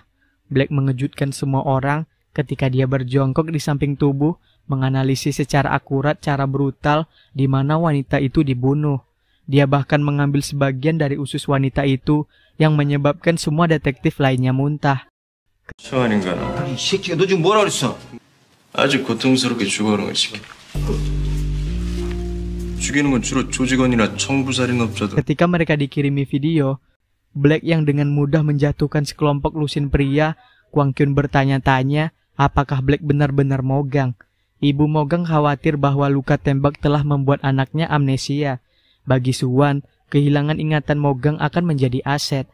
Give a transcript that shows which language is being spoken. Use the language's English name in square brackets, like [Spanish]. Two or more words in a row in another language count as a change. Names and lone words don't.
[Indonesian] Black mengejutkan semua orang ketika dia berjongkok di samping tubuh, menganalisis secara akurat cara brutal di mana wanita itu dibunuh. Dia bahkan mengambil sebagian dari usus wanita itu yang menyebabkan semua detektif lainnya muntah. [Korean] 이상한 인간아. 이 새끼가 너 지금 뭐라 그랬어? 아주 고통스럽게 죽어가는 걸 시켜. 죽이는 건 주로 조직원이나 청부살인업자들. [Indonesian] Ketika mereka dikirimi video, Black yang dengan mudah menjatuhkan sekelompok lusin pria, Kwang Kyun bertanya-tanya apakah Black benar-benar Mogang. Ibu Mogang khawatir bahwa luka tembak telah membuat anaknya amnesia. Bagi Suwan, kehilangan ingatan Mogang akan menjadi aset.